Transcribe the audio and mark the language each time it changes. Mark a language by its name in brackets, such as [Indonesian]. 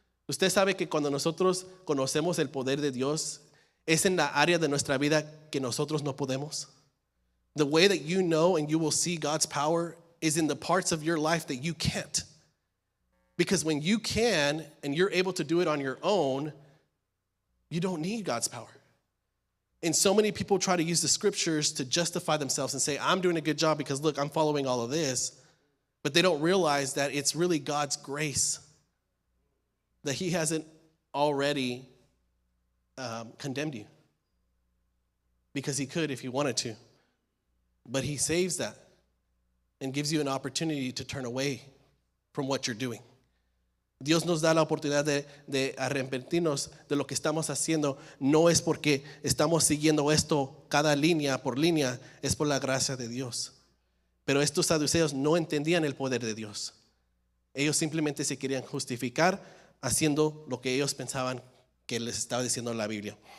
[Spanish] Usted sabe que cuando nosotros conocemos el poder de Dios es en la área de nuestra vida que nosotros no podemos. [English] The way that you know and you will see God's power is in the parts of your life that you can't. Because when you can and you're able to do it on your own, you don't need God's power. And so many people try to use the Scriptures to justify themselves and say, I'm doing a good job because look, I'm following all of this. But they don't realize that it's really God's grace, that He hasn't already condemned you. Because He could if He wanted to. But He saves that and gives you an opportunity to turn away from what you're doing. [Spanish] Dios nos da la oportunidad de arrepentirnos de lo que estamos haciendo. No es porque estamos siguiendo esto cada línea por línea, es por la gracia de Dios. Pero estos saduceos no entendían el poder de Dios. Ellos simplemente se querían justificar haciendo lo que ellos pensaban que les estaba diciendo la Biblia.